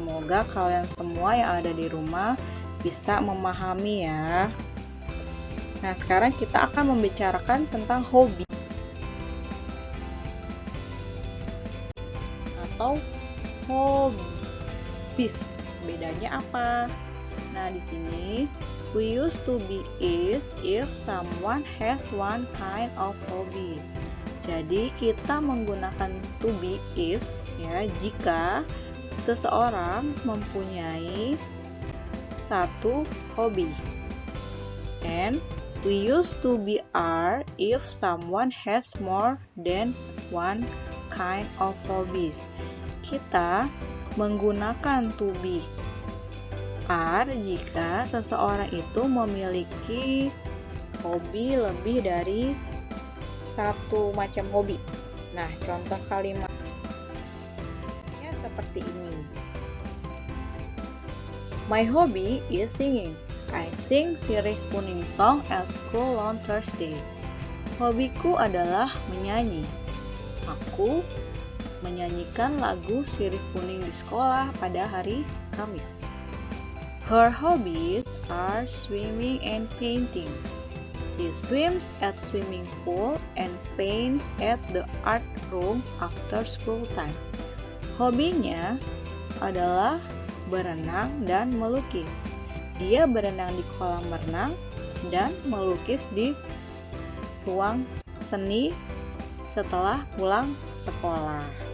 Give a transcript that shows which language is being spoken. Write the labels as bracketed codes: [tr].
[id] Semoga kalian semua yang ada di rumah bisa memahami ya. Nah, sekarang kita akan membicarakan tentang hobi atau hobbies. Bedanya apa? Nah, di sini [en] we use to be is if someone has one kind of hobby. [id] Jadi kita menggunakan to be is ya jika seseorang mempunyai satu hobi. [en] And we use to be are if someone has more than one kind of hobbies. [id] Kita menggunakan to be are jika seseorang itu memiliki hobi lebih dari satu macam hobi. Nah, contoh kalimatnya seperti ini. [en] My hobby is singing. I sing Sirih Kuning song at school on Thursday. [id] Hobiku adalah menyanyi. Aku menyanyikan lagu Sirih Kuning di sekolah pada hari Kamis. [en] Her hobbies are swimming and painting. She swims at swimming pool and paints at the art room after school time. [id] Hobinya adalah berenang dan melukis. Dia berenang di kolam renang dan melukis di ruang seni setelah pulang sekolah.